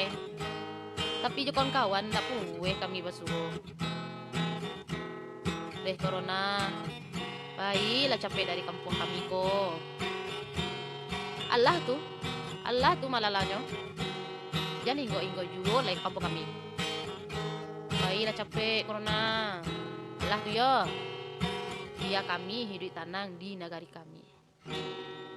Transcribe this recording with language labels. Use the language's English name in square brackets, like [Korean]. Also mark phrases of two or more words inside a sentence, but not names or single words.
[Minangkabau] Tapi jo kawan-kawan ndak puwe kami basuh. Deh corona. Baiklah capek dari kampung kami ko. Allah tu malalanya. Jangan inggo juga lain kampung kami. Baiklah capek corona. Allah tu ya. [Indonesian] Biar kami hidup tenang di negara kami.